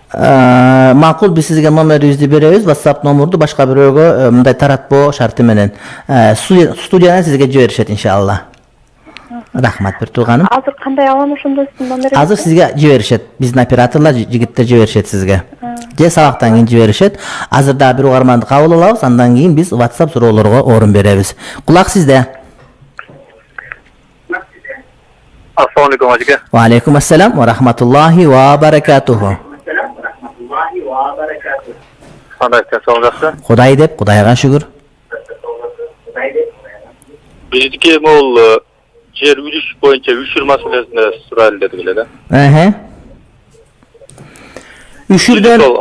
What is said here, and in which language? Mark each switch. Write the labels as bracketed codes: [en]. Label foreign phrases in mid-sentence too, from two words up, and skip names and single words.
[ky] Макул, биз сизге номерибизди беребиз, WhatsApp номерду башка бирөөгө мындай таратпоо шарты менен студиядан сизге жиберишет иншалла. Рахмат бир тууганым. Азыр кандай алам ошондо сиздин номериңизди? Азыр сизге жиберишет. Биздин операторлор, жигиттер жиберишет сизге. Же сабактан кийин жиберишет. Азыр дагы бир угарманды кабыл алабыз, андан кийин биз WhatsApp суроолорго орун беребиз. Кулак сизде. [ar] السلام عليكم ajika. وعليكم السلام ورحمة الله وبركاته. [ky] Кандай сау жакшы? Кудай деп, Кудайга шүгүр. Бизге бул жер үлүш боюнча үшүр маселесине сурайлы дедик эле да. Үшүрдөн